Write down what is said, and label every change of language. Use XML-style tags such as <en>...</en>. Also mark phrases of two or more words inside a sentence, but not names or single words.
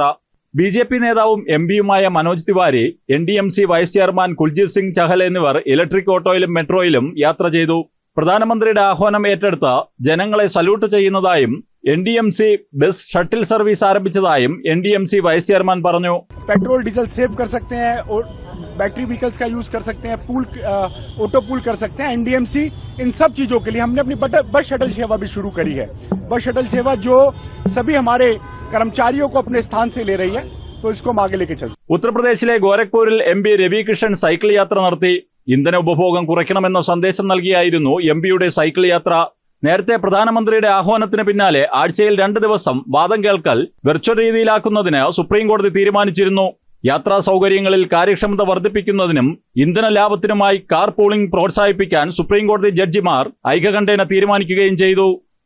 <ml>BJP നേതാവും MP-യുമായ മനോജ് തിവാരി, NDMC വൈസ് ചെയർമാൻ കുൽജിത് സിംഗ് ചഹൽ എന്നിവർ ഇലക്ട്രിക് ഓട്ടോയിലും മെട്രോയിലും യാത്ര ചെയ്തു. പ്രധാനമന്ത്രിയുടെ ആഹ്വാനം ഏറ്റെടുത്ത് ജനങ്ങളെ സല്യൂട്ട് ചെയ്യുന്നതായും NDMC</ml> <en>bus shuttle service</en> <ml>ആരംഭിച്ചതായും NDMC വൈസ് ചെയർമാൻ പറഞ്ഞു.</ml> <en>petrol diesel save</en> <hi>कर सकते हैं और</hi> <en>battery vehicles</en> <hi>का यूज कर सकते हैं,</hi> <en>pool auto pool</en> <hi>कर सकते हैं. NDMC इन सब चीजों के लिए हमने अपनी</hi> <en>bus shuttle</en> <hi>सेवा भी शुरू करी है.</hi> <en>bus shuttle</en> <hi>सेवा जो सभी हमारे कर्मचारियों को अपने स्थान से ले रही है, तो इसको हम आगे लेके चलते.</hi> <ml>ഉത്തർപ്രദേശിലെ ഗോരഖ്പൂരിൽ MP രവി കിഷൻ സൈക്കിൾ യാത്ര നടത്തി. ഇന്ധന ഉപഭോഗം കുറയ്ക്കണമെന്ന സന്ദേശം നൽകിയായിരുന്നു MP-യുടെ സൈക്കിൾ യാത്ര. നേരത്തെ പ്രധാനമന്ത്രിയുടെ ആഹ്വാനത്തിന് പിന്നാലെ ആഴ്ചയിൽ 2 ദിവസം വാദം കേൾക്കൽ വെർച്വൽ രീതിയിലാക്കുന്നതിന് സുപ്രീം കോടതി തീരുമാനിച്ചിരുന്നു. യാത്രാ സൗകര്യങ്ങളിൽ കാര്യക്ഷമത വർദ്ധിപ്പിക്കുന്നതിനും ഇന്ധന ലാഭത്തിനുമായി</ml> <en>car pooling</en> <ml>പ്രോത്സാഹിപ്പിക്കാൻ സുപ്രീം കോടതി ജഡ്ജിമാർ ഐകകണ്ഠേന തീരുമാനിക്കുകയും ചെയ്തു.</ml>